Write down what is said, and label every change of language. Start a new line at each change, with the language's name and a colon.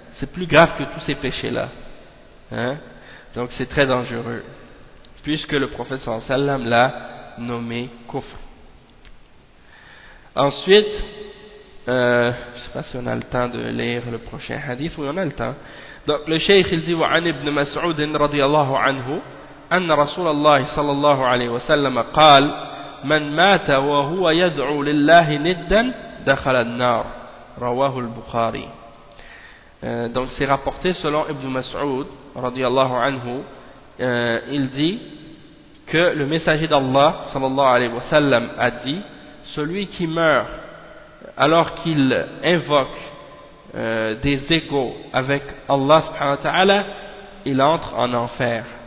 French: C'est plus grave que tous ces péchés-là. Hein? Donc c'est très dangereux, puisque le prophète sallallahu alayhi wa sallam l'a nommé kufr. Ensuite, je sais pas si on a le temps de lire le prochain hadith, oui on a le temps. Donc le shaykh il dit,
Arabic: وعن ابن مسعود رضي الله عنه أن رسول الله صلى الله عليه وسلم قال من مات وهو يدعو لله ندا دخل النار رواه البخاري.
French: Donc c'est rapporté selon Ibn Mas'ud radiyallahu anhu, il dit que le messager d'Allah sallallahu alayhi wa sallam a dit: celui qui meurt alors qu'il invoque des échos avec Allah subhanahu wa ta'ala, il entre en enfer.